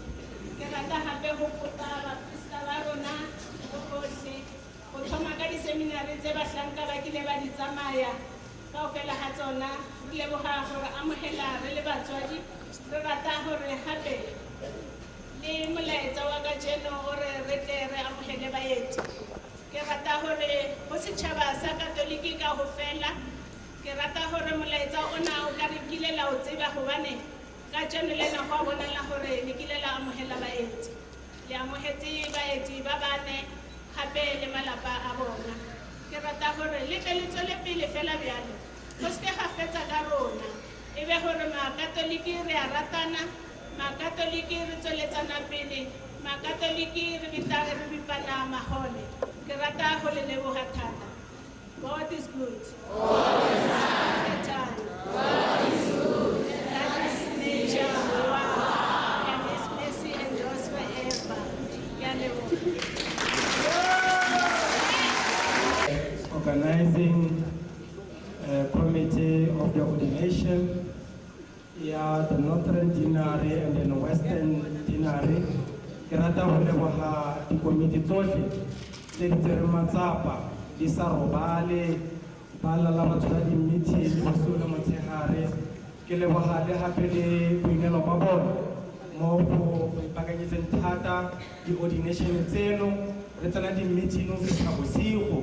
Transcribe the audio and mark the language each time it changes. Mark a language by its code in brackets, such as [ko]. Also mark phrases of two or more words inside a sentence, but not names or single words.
[st] Ke rata hape ho kopa baprista ba rona bohle ho thoma ka di-seminary tse bahlanka ba kile ba di tsamaya kaofela ha tsona re leboha hore amohela re le batswadi re rata hore hape le molaetsa wa kajeno hore re tle re amohele baeti. Ke rata hore ho setjhaba sa Katoliki ka ho fela ke rata hore molaetsa ona o ka re kile la o tseba hobane kajeno lena ho bonala hore le kile la amohela baeti le amohetse baeti ba bane hape le malapa a bona. [nso] ke rata gore le tle le tswele pele fela bjalo go se ke ga fetsa ka rona e be gore makatoliki re a ratana makatoliki re tsweletsana pele makatoliki re bipana magole ke rata go le leboga thata. [en] God is good all the time. God is good. That is nature. Wow. And his mercy endures forever. [tn] Ya leboga. [en] Organizing committee of the ordination, the Northern Dinari and then Western Dinari. [tn] Ke rata go leboga dikomiti tsotlhe tse di tsereng matsapa di sa robale ba lala ba tshwara di-meeting bosigo le motshegare. Ke leboga le gape le boingelo ba bone mo go ipaakanyetseng thata di-ordination tseno re tsena di-meeting go fitlha bosigo.